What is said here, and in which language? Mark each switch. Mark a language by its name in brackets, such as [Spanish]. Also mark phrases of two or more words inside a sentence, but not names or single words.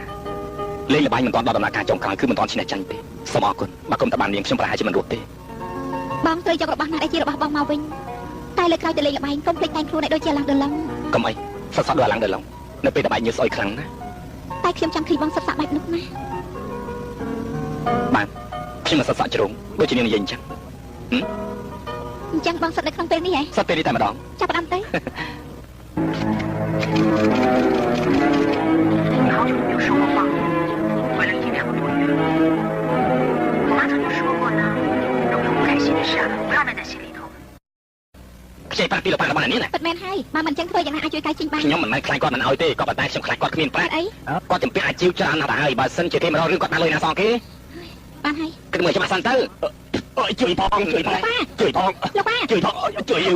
[Khmer] លេងល្បែងមិនទាន់ដល់ដំណាក់កាលចុងក្រោយគឺមិនទាន់ឈ្នះចាញ់ទេសូមអរគុណបើគុំតែបាននាងខ្ញុំប្រហែលជាមិនរត់ទេបងត្រូវយករបស់ណាដែលជារបស់បងមកវិញតែលើក្រោយទៅលេងល្បែងកុំភ្លេចតែងខ្លួនឲ្យដូចជាអាឡាំងដឺឡុងកុំអីសិតសក់ដូចអាឡាំងដឺឡុងនៅពេលតែបែកញើសស្អុយខ្លាំងណាស់តែខ្ញុំចង់ឃើញបងសិតសក់បែបនោះណាបាទខ្ញុំមិនសិតសក់ជ្រុងដូចជានាងនិយាយអញ្ចឹងបងសិតនៅក្នុងពេលនេះហ៎សិតពេលនេះតែម្ដងចាប់ផ្ដើមទៅ [Chinese] 你好久没有说过话，回来1、2个多月。我妈曾经说过呢，有不开心的事不要闷在心里头。 [Khmer] ខ្ចីប្រាក់ពីលោកប៉ារបស់នាងណាពិតមែនហើយបើមិនអញ្ចឹងធ្វើយ៉ាងណាអាចជួយកៅជីងបានខ្ញុំមិនមែនខ្លាចគាត់មិនឲ្យទេក៏ប៉ុន្តែខ្ញុំខ្លាចគាត់គ្មានប្រាក់អីគាត់ជំពាក់អាជីវច្រើនណាស់ហើយបើសិនជាគេមករករឿងគាត់បានលុយណាសងគេបានហើយគិតមើលច្បាស់សិនទៅជួយផងជួយផងលោកប៉ាជួយយើង